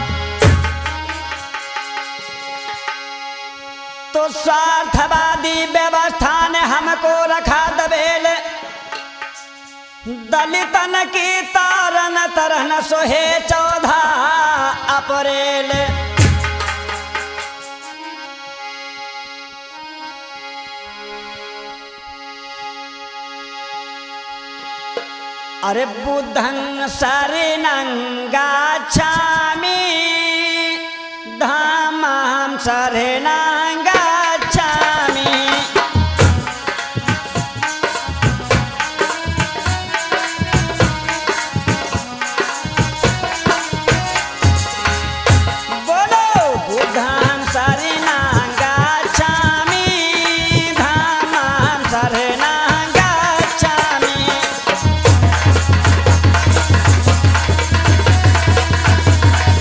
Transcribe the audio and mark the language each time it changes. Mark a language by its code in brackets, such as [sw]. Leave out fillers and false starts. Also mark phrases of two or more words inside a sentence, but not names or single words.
[hi] तो स्वार्थवादी व्यवस्था ने हमको रखा दबेल, दलितन की तारन तरन सोहे 14 अप्रैल। [pi] अरे बुद्धं शरणं गच्छामि, धामं शरणं गच्छामि। बोलो बुद्धं शरणं गच्छामि, धामं शरणं गच्छामि।